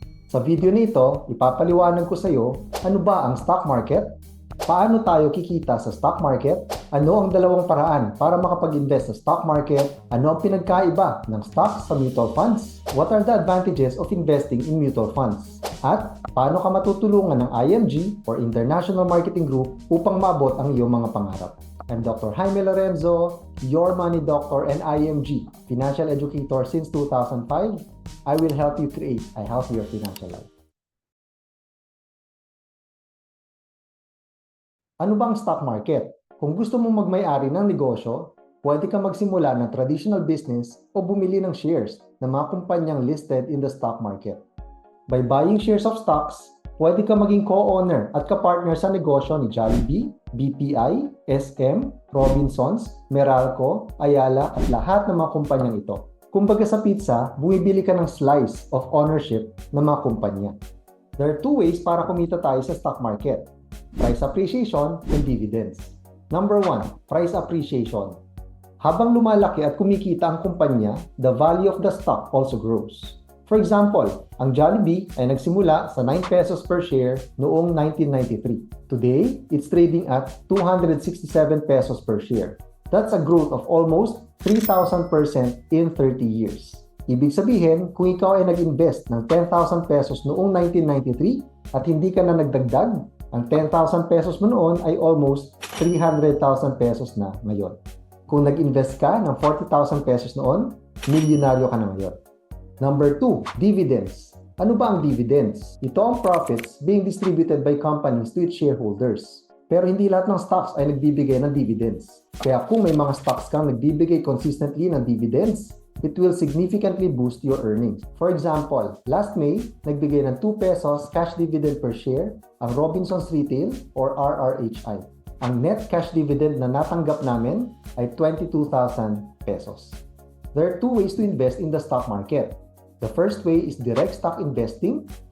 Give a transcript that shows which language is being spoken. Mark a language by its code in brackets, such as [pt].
[tl] Sa video nito, ipapaliwanag ko sa iyo ano ba ang stock market, paano tayo kikita sa stock market, ano ang dalawang paraan para makapag-invest sa stock market, ano ang pinagkaiba ng stocks sa mutual funds, [en] what are the advantages of investing in mutual funds, [tl] at paano ka matutulungan ng IMG or International Marketing Group upang maabot ang iyong mga pangarap. [en] I'm Dr. Jaime Lorenzo, your money doctor and IMG, financial educator since 2005. I will help you create a healthier financial life. [tl] Ano ba ang stock market? Kung gusto mong magmay-ari ng negosyo, pwede ka magsimula ng traditional business o bumili ng shares ng mga kumpanyang [en] listed in the stock market. By buying shares of stocks, [tl] pwede ka maging co-owner at kapartner sa negosyo ni Jollibee, BPI, SM, Robinsons, Meralco, Ayala at lahat ng mga kumpanyang ito. Kumbaga sa pizza, bumibili ka ng slice of ownership ng mga kumpanya. [en] There are two ways [tl] para kumita tayo [en] sa stock market: price appreciation and dividends. Number 1, price appreciation. [tl] Habang lumalaki at kumikita ang kumpanya, [en] the value of the stock also grows. [tl] For example, ang Jollibee ay nagsimula sa 9 pesos per share noong 1993. [en] Today, it's trading at 267 pesos per share. That's a growth of almost 3,000% in 30 years. [tl] Ibig sabihin, kung ikaw ay nag-invest ng 10,000 pesos noong 1993 at hindi ka na nagdagdag, ang 10,000 pesos mo noon ay almost 300,000 pesos na ngayon. Kung nag-invest ka ng 40,000 pesos noon, milyonaryo ka na ngayon. [en] Number 2, dividends. Ano ba ang dividends? [tl] Ito ang [en] profits being distributed by companies to its shareholders. [tl] Pero hindi lahat ng stocks ay nagbibigay ng dividends. Kaya kung may mga stocks kang nagbibigay [en] consistently ng dividends, it will significantly boost your earnings. For example, last May, [tl] nagbigay ng [en] 2 pesos cash dividend per share ang Robinsons Retail or RRHI. [tl] Ang net cash dividend na natanggap namin ay 22,000 pesos. [en] There are two ways to invest in the stock market. The first way is direct stock investing.